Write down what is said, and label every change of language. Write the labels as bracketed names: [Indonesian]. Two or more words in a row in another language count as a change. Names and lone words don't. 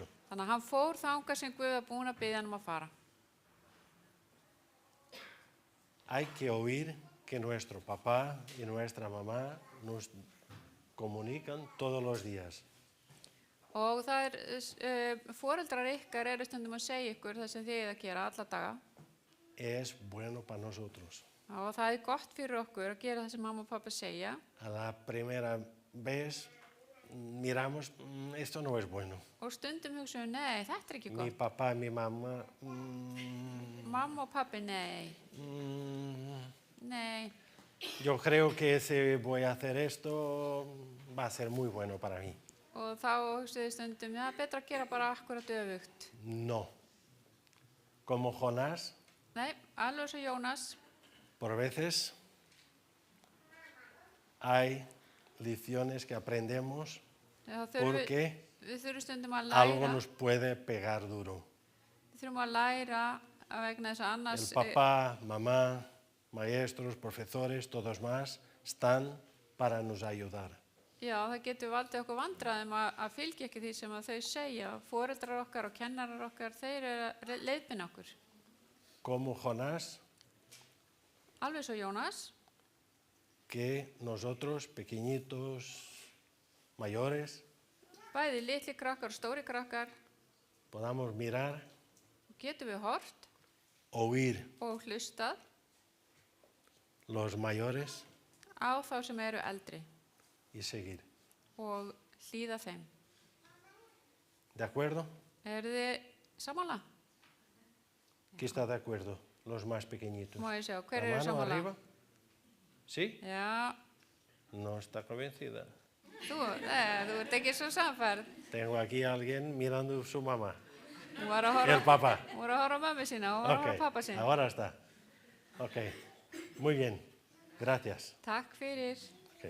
[Icelandic] Þannig að hann fór þangað sem Guð var búinn að biðja hann að fara. [Spanish] Hay que oír que nuestro papá y nuestra mamá nos comunican todos los días. [Icelandic] Og það foreldrar ykkar eru stundum að segja ykkur það sem þið eigið að gera alla daga. [Spanish] Es bueno para nosotros. [Icelandic] Og það gott fyrir okkur að gera það sem mamma og pappa segja. [Spanish] A la primera vez miramos, esto no es bueno. [Icelandic] Og stundum hugsaum, nei, þetta ekki [Spanish] Mi [Icelandic] gott. [Spanish] papá, mi mamá, [Icelandic] Mamma og pappi, nei, nei. [Spanish] yo creo que si voy a hacer esto va a ser muy bueno para mí. [Icelandic] Og þá hugsaðu stundum, já, betra að gera bara akkurat öfugt. [Spanish] No. Como Jonás, [Icelandic] Nei, alveg svo Jónas, [Spanish] por veces hay lecciones que aprendemos porque [Icelandic] við þurfum stundum að [Spanish] algo [Icelandic] læra, [Spanish] nos puede pegar duro. [Icelandic] við þurfum að læra að vegna þess að annars, [Spanish] El papá, mamá, maestros, profesores, todos más están para nos ayudar. [Icelandic] já, það getur valdið okkur vandræðum að fylgja ekki því sem að þau segja. Foreldrar okkar og kennarar okkar, þeir eru að leiðbeina okkur. [Spanish] Como Jonás, [Icelandic] Alveg svo Jónas, [Spanish] que nosotros, pequeñitos, mayores, [Icelandic] bæði litli krakkar og stóri krakkar, [Spanish] podamos mirar, [Icelandic] getum við hort [Spanish] oír [Icelandic] og hlustað [Spanish] los mayores [Icelandic] á þá sem eru eldri [Spanish] y seguir. [Icelandic] og hlýða þeim. [Spanish] ¿De acuerdo? [Icelandic] Eru þið sammála? [Spanish] ¿Quién está de acuerdo? Los más pequeñitos. [Icelandic] Má ég sjá, [Spanish] La [Icelandic] hver eru [Spanish] mano [Icelandic] sammála? [Spanish] arriba. ¿Sí? [Icelandic] Já, [Spanish] No está convencida. [Icelandic] þú ert ekki svo samfærð. [Spanish] Tengo aquí a alguien mirando a su mamá. [Icelandic] Hún var að [Spanish] El [Icelandic] horfa, [Spanish] papá. [Icelandic] hún var að horfa á mömmu sína og hún var að horfa á pappa [Spanish] Ok, [Icelandic] sína. [Spanish] ahora está. Ok, muy bien. Gracias. [Icelandic] Takk fyrir, [Spanish] Ok,